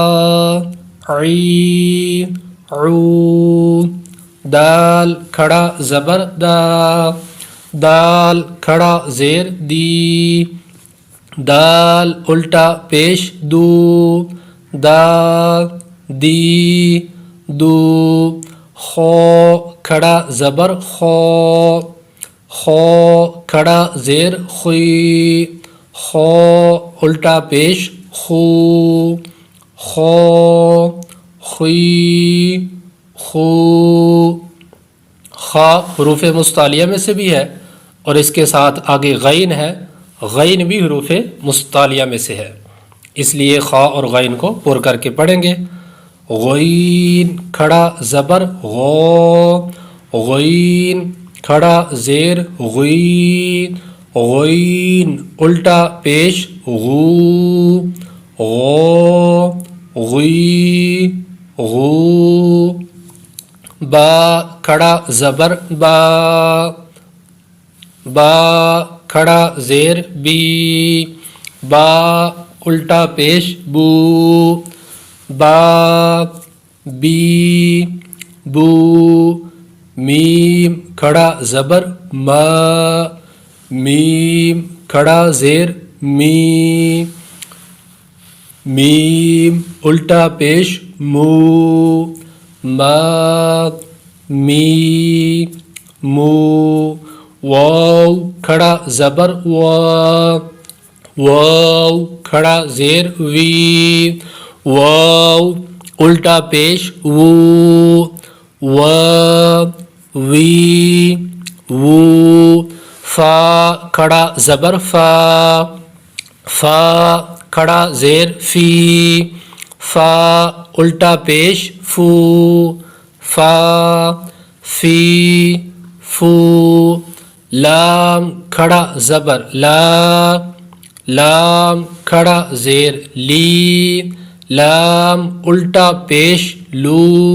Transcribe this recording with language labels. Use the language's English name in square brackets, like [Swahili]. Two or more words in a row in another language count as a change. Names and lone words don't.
[Urdu] عی عو دال کھڑا زبر دا دال کھڑا زیر دی دال الٹا پیش دو دا دی دو خو کھڑا زبر خو خو کھڑا زیر خوی خو الٹا پیش خو خو خوی خو خا حروف مستعلیہ میں سے بھی ہے اور اس کے ساتھ آگے غین ہے غین بھی حروف مستعلیہ میں سے ہے اس لیے خا اور غین کو پر کر کے پڑھیں گے غین کھڑا زبر غو غین کھڑا زیر غین غین الٹا پیش غو غو غی غو با کھڑا زبر با با کھڑا زیر بی با الٹا پیش بو با بی بو میم کھڑا زبر ما میم کھڑا زیر می میم الٹا پیش مو ما می مو واو کھڑا زبر وا واو کھڑا زیر وی واو الٹا پیش وو وا وی وو فا کھڑا زبر فا فا کھڑا زیر فی فا الٹا پیش فو فا فی فو لام کھڑا زبر لا لام کھڑا زیر لی لام الٹا پیش لو